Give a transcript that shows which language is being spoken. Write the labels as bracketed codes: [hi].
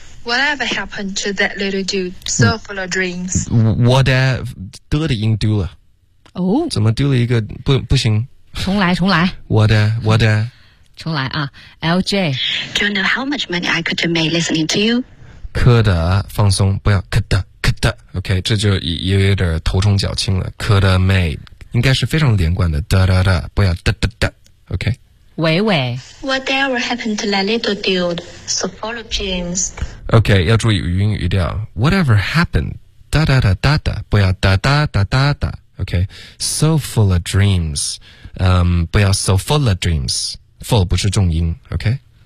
[en] Whatever happened to that little dude so full of dreams [zh] Whatever 的音丢了哦、怎么丢了一个 不行重来 [en] Whatever [zh] 重来啊 LJ [en] Do you know how much money I could have made listening to you [zh] 可的放松不要可的 OK 这就有点头重脚轻了可的 made 应该是非常连贯的哒哒哒不要哒哒哒OK 喂喂 [en] Whatever happened to that little dude So full of dreams OK [zh] 要注意云语调 [en] Whatever happened 哒哒哒哒哒 [zh] 不要 [en] 哒哒哒哒哒 OK So full of dreams、不要 so full of dreams Full [zh] 不是重音 [en] OK